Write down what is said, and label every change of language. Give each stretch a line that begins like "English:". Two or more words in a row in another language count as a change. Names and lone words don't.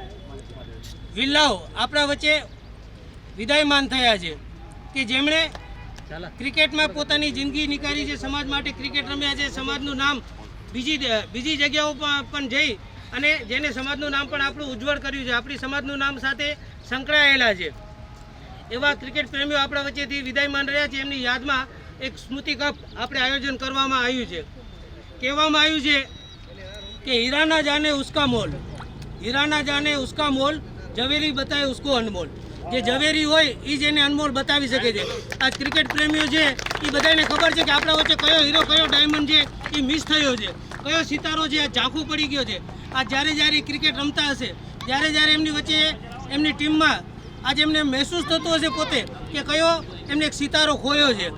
Gujarati: વિલ્લાઓ આપણા વચ્ચે વિદાયમાન થયા છે કે જેમણે ક્રિકેટ મેં પોતાની જિંદગી નિકાળી છે, સમાજ માટે ક્રિકેટ રમ્યા છે, સમાજનું નામ બીજી જગ્યાઓ પણ જઈ અને જેને સમાજનું નામ પણ આપણું ઉજ્જવળ કર્યું છે, આપણી સમાજનું નામ સાથે સંકળાયેલા છે એવા ક્રિકેટ પ્રેમીઓ આપણા વચ્ચેથી વિદાયમાન રહ્યા छे। એમની યાદમાં એક સ્મૃતિ કપ આપણે આયોજન કરવામાં આવ્યું छे। કહેવામાં આવ્યું છે કિ
Hindi: हीरा ना जाने उसका मोल, हीरा ना जाने उसका मोल, जवेरी बताए उसको अनमोल।
Gujarati: જે ઝવેરી હોય એ જ એને અનમોલ બતાવી શકે છે. આ ક્રિકેટ પ્રેમીઓ છે એ બધાને ખબર છે કે આપણા વચ્ચે કયો હીરો કયો ડાયમંડ છે એ મિસ થયો છે, કયો સિતારો છે ઝાંખું પડી ગયો છે. આ જ્યારે ક્રિકેટ રમતા હશે, જ્યારે એમની વચ્ચે એમની ટીમમાં આજે એમને મહેસૂસ થતું હશે પોતે કે કયો એમને એક સિતારો ખોયો છે.